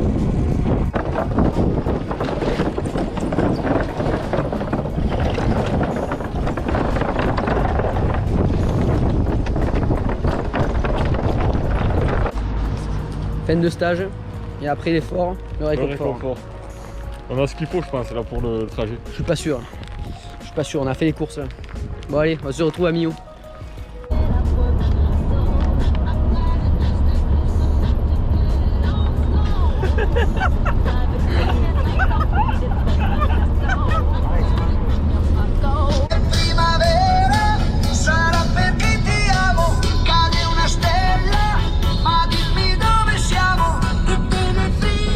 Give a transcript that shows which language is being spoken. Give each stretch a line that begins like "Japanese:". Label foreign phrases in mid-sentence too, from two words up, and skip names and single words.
French: Fin de stage et après l'effort, le réconfort. On a ce qu'il faut, je pense, là pour le trajet. Je suis pas sûr. Je suis pas sûr, on a fait les courses. Bon allez, on se retrouve à Millau.
Italian: Primavera sarà perché ti amo, cade una stella, ma dimmi dove siamo, tutte le